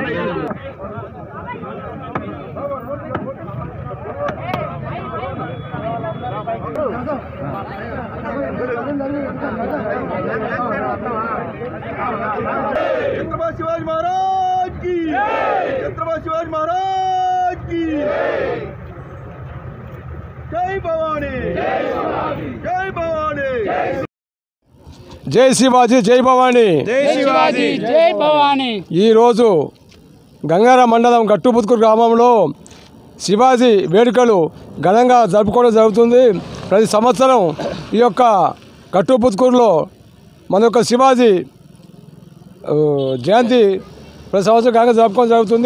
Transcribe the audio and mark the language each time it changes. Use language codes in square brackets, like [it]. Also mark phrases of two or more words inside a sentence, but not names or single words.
[hi] छत्रपति शिवाजी महाराज की छत्रपति शिवाजी महाराज की जय भवानी जय भवानी [te] జై శివాజీ జై భవానీ [mr] जय शिवाजी जय भवानी [te] ఈరోజు గంగారం మండలం గట్టుపుత్కూరు గ్రామంలో శివాజీ వేడుకలు ఘనంగా జరుపుకోవడం జరుగుతుంది. ప్రతి సంవత్సరం ఈ యొక్క గట్టుపుత్కూరులో మన యొక్క శివాజీ జయంతి ప్రతి సంవత్సరం ఘనంగా జరుపుకోవడం జరుగుతుంది.